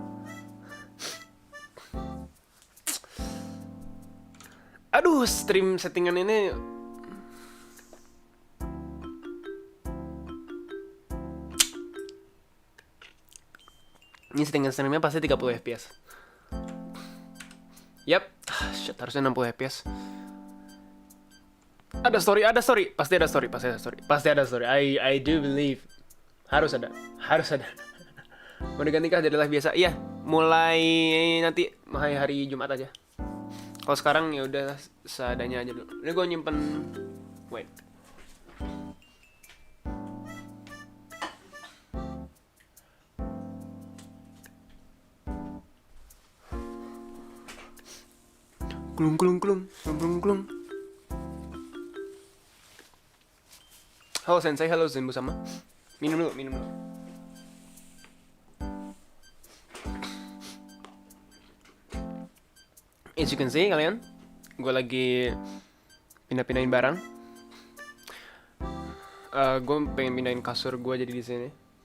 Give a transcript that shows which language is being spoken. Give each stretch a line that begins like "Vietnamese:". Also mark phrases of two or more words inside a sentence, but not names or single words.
Indonesian: Aduh, stream settingan ini settingan streamnya pasti 30 fps. Yap, shit, harusnya 60 fps. Ada story. Pasti ada story.
English: I do believe.
Indonesian: Harus ada. Mau diganti kah jadi live biasa? Iya, mulai nanti hari Jumat aja. Kalau sekarang ya udah seadanya aja dulu. Ini gue nyimpen, wait. Klung klung klung klung klung klung. Halo Sensei, halo Zenbu sama. Minum dulu, minum dulu.
English: As you can see
Indonesian: kalian, gue lagi pindah-pindahin barang. Gue pengen pindahin kasur gue jadi di sini.